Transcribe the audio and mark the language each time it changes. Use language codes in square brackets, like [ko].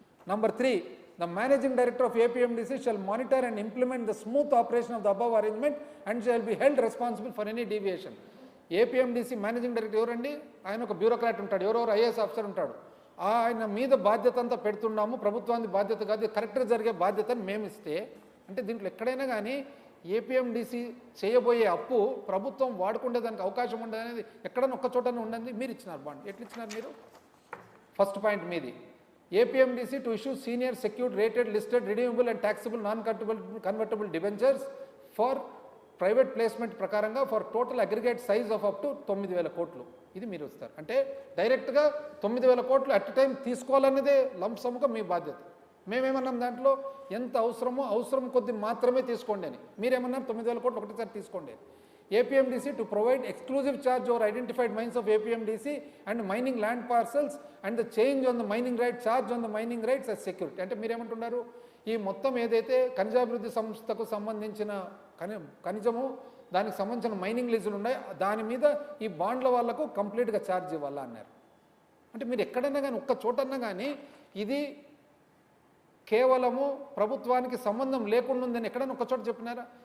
[en] Number 3, the managing director of APMDC shall monitor and implement the smooth operation of the above arrangement and shall be held responsible for any deviation. [te] APMDC managing director ఎవరండి? ఆయన ఒక bureaucrat ఉంటాడు, ఎవరెవరు IAS officer ఉంటాడు. ఆయన మీద బాధ్యత అంతా పెడుతున్నాము, ప్రభుత్వానికి బాధ్యత కాదు, కరెక్ట్గా జరిగే బాధ్యతని మేము ఇస్తే, అంటే దీంట్లో ఎక్కడైనా కానీ ఏపీఎండిసి చేయబోయే అప్పు ప్రభుత్వం వాడుకుంటే దానికి అవకాశం ఉండదు అనేది ఎక్కడైనా ఒక్క చోటనే ఉండండి. మీరు ఇచ్చినారు బాండ్, ఎట్లా ఇచ్చినారు మీరు? ఫస్ట్ పాయింట్ మీది. [en] APMDC to issue senior secured rated listed redeemable and taxable non-convertible debentures for private placement ప్రకారంగా for total aggregate size of up to 9,000 కోట్లు. [te] ఇది మీరు ఇస్తారు. అంటే డైరెక్ట్గా 9,000 కోట్లు అట్ టైం తీసుకోవాలనేదే లంసముగా మీ బాధ్యత. మేమేమన్నాం దాంట్లో ఎంత అవసరమో అవసరం కొద్ది మాత్రమే తీసుకోండి అని. మీరేమన్నారు 9,000 కోట్లు ఒకటిసారి తీసుకోండి. [en] APMDC to provide exclusive charge over identified mines of APMDC and mining land parcels and the change on the mining right charge on the mining rights as security. [te] అంటే మీరేమంటున్నారు? ఈ మొత్తం ఏదైతే ఖనిజాభివృద్ధి సంస్థకు సంబంధించిన ఖనిజము దానికి సంబంధించిన మైనింగ్ లీజులు ఉన్నాయి, దాని మీద ఈ బాండ్ల వాళ్లకు కంప్లీట్గా ఛార్జ్ ఇవ్వాలా అన్నారు. అంటే మీరు ఎక్కడన్నా కానీ ఒక్క చోటన్నా కానీ ఇది కేవలము ప్రభుత్వానికి సంబంధం లేకుండా ఉందని ఎక్కడైనా ఒక చోట చెప్పినారా?